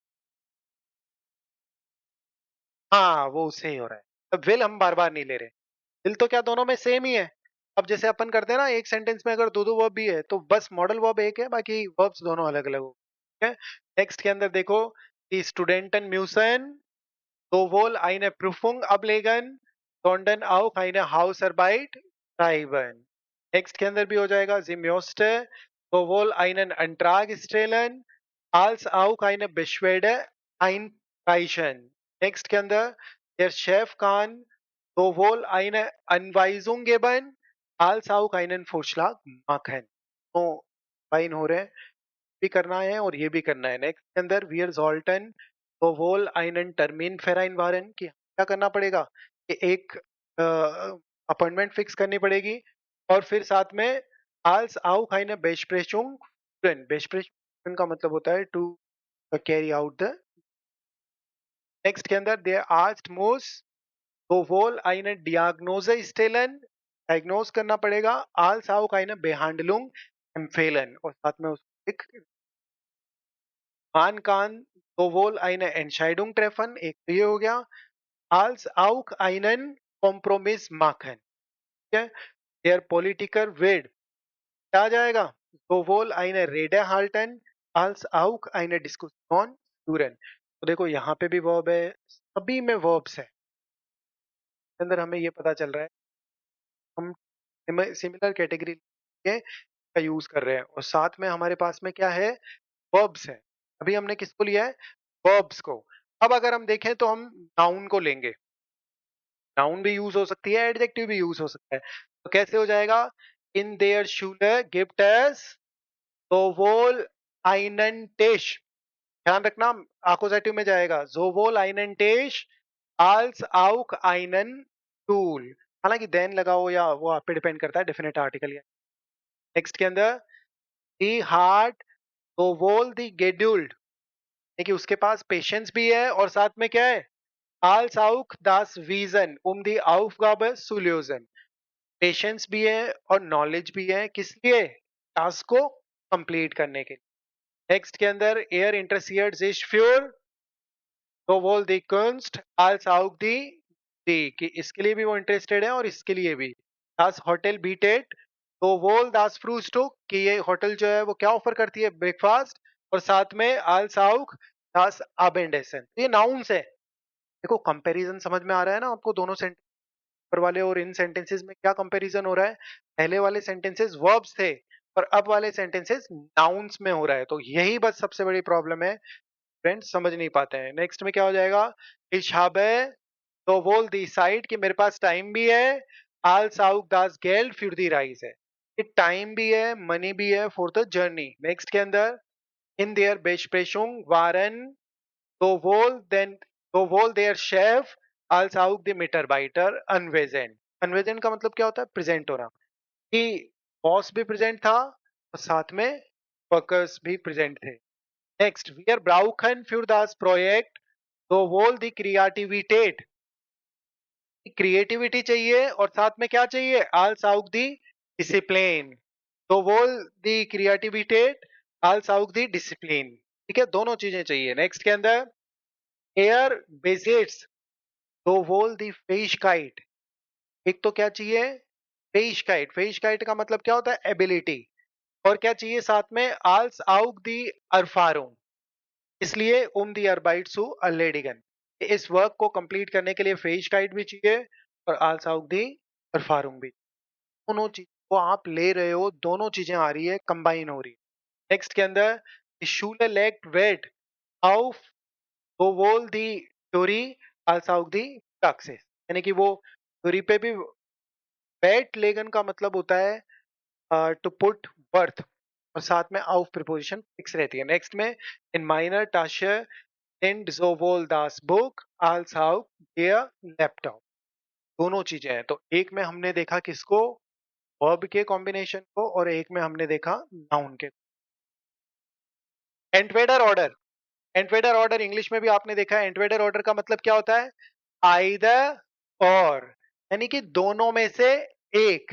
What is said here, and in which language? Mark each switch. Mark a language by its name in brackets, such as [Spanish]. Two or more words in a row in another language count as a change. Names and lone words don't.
[Hindi] हाँ वो उससे ही हो रहा है, अब विल हम बार बार नहीं ले रहे, विल तो क्या दोनों में सेम ही है। अब जैसे अपन करते हैं ना, एक सेंटेंस में अगर दो दो वर्ब भी है तो बस [English] modal verb [Hindi] एक है, बाकी वर्ब्स दोनों अलग अलग हो। ठीक है, नेक्स्ट के अंदर देखो, [German] Studenten müssen sowohl eine Prüfung ablegen, sondern auch eine Hausarbeit schreiben. [Hindi] नेक्स्ट के अंदर भी हो जाएगा, [German] sie musste sowohl einen Antrag stellen als auch eine Beschwerde einreichen. [Hindi] नेक्स्ट के अंदर [German] der Chef kann sowohl eine Anweisung geben als auch einen Vorschlag machen. [Hindi] तो फाइन हो रहे हैं, भी करना है और ये भी करना है. नेक्स्ट के अंदर [German] wir sollten sowohl einen Termin vereinbaren, [Hindi] कि क्या करना पड़ेगा कि एक [English] appointment fix [Hindi] करनी पड़ेगी, और फिर साथ में [German] als auch eine Besprechung führen. [Hindi] Besprechung का मतलब होता है [English] to carry out the. [Hindi] नेक्स्ट के अंदर [German] der Arzt muss sowohl eine Diagnose stellen, [Hindi] डायग्नोज करना पड़ेगा, [German] als auch eine Behandlung empfehlen, [Hindi] और साथ में उसको एक [German] Man kann sowohl eine Entscheidung treffen, [Hindi] एक तो ये हो गया, [German] als auch einen Kompromiss machen. [Hindi] ठीक है, [German] der Politiker wird [Hindi] क्या आ जाएगा, [German] sowohl eine Rede halten als auch eine Diskussion führen. [Hindi] तो देखो यहाँ पे भी वर्ब है, सभी में वर्ब्स है. इसके अंदर हमें ये पता चल रहा है हम [English] similar category [Hindi] के का यूज कर रहे हैं, और साथ में हमारे पास में क्या है, वर्ब्स है. अभी हमने किसको लिया है, वर्ब्स को. अब अगर हम देखें तो हम नाउन को लेंगे. नाउन भी यूज हो सकती है, एडजेक्टिव भी यूज हो सकता है. तो कैसे हो जाएगा, [German] in der Schule gibt es sowohl einen Tisch, [Hindi] ध्यान रखना आकुजेटिव में जाएगा, [German] sowohl einen Tisch als auch einen Stuhl. [Hindi] हालांकि देन लगा हो या वो आप पे डिपेंड करता है, [English] definite article. [Hindi] नेक्स्ट के अंदर [German] he had sowohl die Geduld, [Hindi] देखिए उसके पास पेशेंस भी है और साथ में क्या है, [German] als auch das Wissen die Aufgabe zu lösen. [Hindi] पेशेंस भी है और नॉलेज भी है, किस लिए, टास्क को कंप्लीट करने के लिए. नेक्स्ट के अंदर [German] er interessiert sich für sowohl die Kunst als auch die [Hindi] कि इसके लिए भी वो इंटरेस्टेड है और इसके लिए भी. [German] das Hotel bietet sowohl das Frühstück [Hindi] कि ये होटल जो है वो क्या ऑफर करती है, ब्रेकफास्ट, और साथ में [German] als auch das Abendessen. [Hindi] ये नाउन्स है. देखो कंपैरिजन समझ में आ रहा है ना आपको, दोनों सेंटेंस ऊपर वाले और इन सेंटेंसेस में क्या कंपैरिजन हो रहा है. पहले वाले सेंटेंसेस वर्ब्स थे और अब वाले सेंटेंसेस नाउन्स में हो रहा है. तो यही बस सबसे बड़ी प्रॉब्लम है, फ्रेंड्स समझ नहीं पाते हैं. नेक्स्ट में क्या हो जाएगा, [German] ich habe sowohl die Zeit [Hindi] कि मेरे पास टाइम भी है, [German] als auch das Geld für die Reise, [Hindi] कि टाइम भी है, मनी भी है [English] for the journey. [Hindi] नेक्स्ट के अंदर [German] in der Besprechung waren sowohl der Chef als auch die Mitarbeiter anwesend. [Hindi] Anwesend का मतलब क्या होता है, प्रेजेंट होना, कि बॉस भी प्रेजेंट था और साथ में वर्कर्स भी प्रेजेंट थे. नेक्स्ट, [German] wir brauchen für das Projekt sowohl die Kreativität, [Hindi] क्रिएटिविटी चाहिए और साथ में क्या चाहिए, [German] als auch die Discipline. sowohl die Kreativität als auch die Discipline. [Hindi] ठीक है, दोनों चीजें चाहिए. नेक्स्ट के अंदर [German] er besitzt sowohl die Fähigkeit, [Hindi] एक तो क्या चाहिए, Fähigkeit. Fähigkeit का मतलब क्या होता है, एबिलिटी, और क्या चाहिए साथ में, [German] als auch die Erfahrung, इसलिए die Arbeit zu erledigen, [Hindi] इस वर्क को कंप्लीट करने के लिए Fähigkeit भी चाहिए और [German] als auch die Erfahrung [Hindi] भी. दोनों चीज को आप ले रहे हो, दोनों चीजें आ रही है, कंबाइन हो रही है. नेक्स्ट के अंदर [German] die Schule legt Wert auf sowohl die Theorie als auch die Praxis, [Hindi] यानी कि वो थ्योरी पे भी, [German] Wert legen [Hindi] का मतलब होता है [English] to put worth, [Hindi] और साथ में auf प्रीपोजिशन फिक्स रहती है. नेक्स्ट में [German] in meiner Tasche sind sowohl das Buch als auch der Laptop, [Hindi] दोनों चीजें हैं. तो एक में हमने देखा किसको, वर्ब के कॉम्बिनेशन को, और एक में हमने देखा नाउन के. [German] entweder oder, entweder oder [Hindi] इंग्लिश में भी आपने देखा है. [German] entweder oder [Hindi] का मतलब क्या होता है, [English] either or, [Hindi] यानी कि दोनों में से एक.